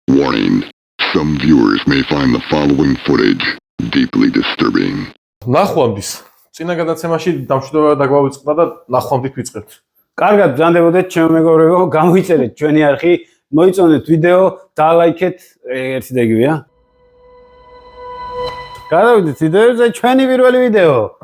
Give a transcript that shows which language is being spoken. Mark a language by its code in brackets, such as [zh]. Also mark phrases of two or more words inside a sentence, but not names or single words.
[en] Warning. Some viewers may find the following footage deeply disturbing. [ka] ნახვამდის. წინა გადაცემაში დამშვიდობა დაგვავიწყდა და ნახვამდით ვიწყებთ. კარგად ბრძანდებოდეთ ჩემო მეგობრებო, გამოიწერეთ ჩვენი არხი, მოიწონეთ ვიდეო, დალაიქეთ, ერთი და იგივეა. გადავიდეთ ვიდეოზე, ჩვენი პირველი ვიდეო.